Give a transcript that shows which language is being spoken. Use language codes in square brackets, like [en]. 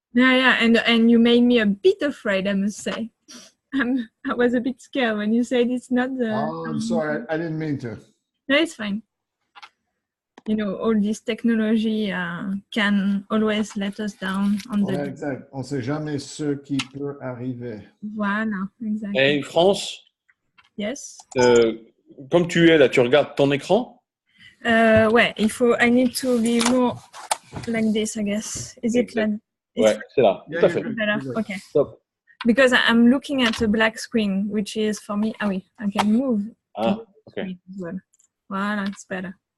[en] Yeah, and you made me a bit afraid, I must say. I was a bit scared when you said it's not the. Oh, I'm sorry. I didn't mean to. No, it's fine. You know, all this technology can always let us down on [fr] Ouais, [en] the. exact. [fr] On sait jamais ce qui peut arriver. [en] Voilà, exactly. [fr] Et France, [en] Yes. [fr] comme tu es là, tu regardes ton écran? [en] Ouais, I need to be more like this, I guess. Is it like? [fr] Ouais, c'est là. [en] Yeah, [fr] Tout à fait. [en] Better? Okay. Stop. Because I'm looking at a black screen, which is for me. Ah oui, I can move. Ah, okay. As well. Voilà, it's better.